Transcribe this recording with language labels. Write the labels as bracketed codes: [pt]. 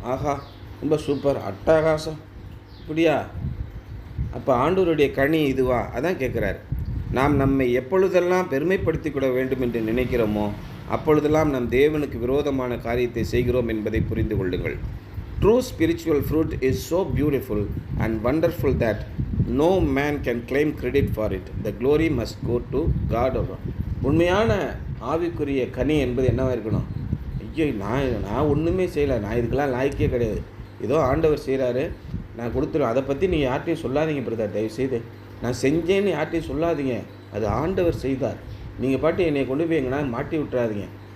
[ta] ஆஹா, ரொம்ப சூப்பர், அட்டகாசம், இப்படியா? அப்போ ஆண்டவருடைய கனி இதுவா? அதான் கேட்குறாரு. நாம் நம்மை எப்பொழுதெல்லாம் பெருமைப்படுத்தி கொள்ள வேண்டும் என்று நினைக்கிறோமோ அப்பொழுதெல்லாம் நம் தேவனுக்கு விரோதமான காரியத்தை செய்கிறோம் என்பதை புரிந்து கொள்ளுங்கள். [en] True spiritual fruit is so beautiful and wonderful that no man can claim credit for it. The glory must go to God alone. [ta] உண்மையான ஆவிக்குரிய கனி என்பது என்னவாக இருக்கணும்? ஐயோ, நான் ஒன்றுமே செய்யலை, நான் இதுக்கெல்லாம் லாய்க்கே கிடையாது, ஏதோ ஆண்டவர் செய்கிறாரு, நான் கொடுத்துருவேன், அதை பற்றி நீங்கள் யார்ட்டையும் சொல்லாதீங்க பிரதர், தயவுசெய்து. நான் செஞ்சேன்னு யார்ட்டையும் சொல்லாதீங்க, அது ஆண்டவர் செய்தார். நீங்கள் பாட்டு என்னை கொண்டு போய் எங்கன்னா மாட்டி விட்டுறாதீங்க.